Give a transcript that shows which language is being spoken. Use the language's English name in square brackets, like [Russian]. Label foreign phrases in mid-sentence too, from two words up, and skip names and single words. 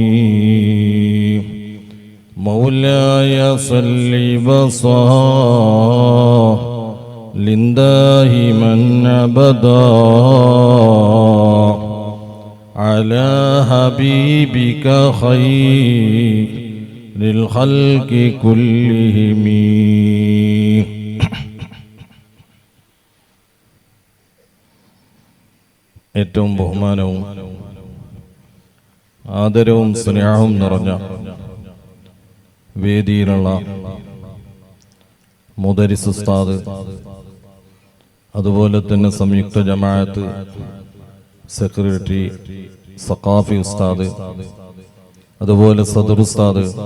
[Arabic] مولاي صل وسلم دائما أبدا على حبيبك خير الخلق كلهم. [Malayalam] ഏറ്റവും ബഹുമാനവും ആദരവും സ്നേഹവും നിറഞ്ഞ വേദിയിലുള്ള മുദരിസ് ഉസ്താദ്, അതുപോലെ തന്നെ സംയുക്ത ജമാഅത്ത് സെക്രട്ടറി സഖാഫി ഉസ്താദ്, അതുപോലെ സദർ ഉസ്താദ്,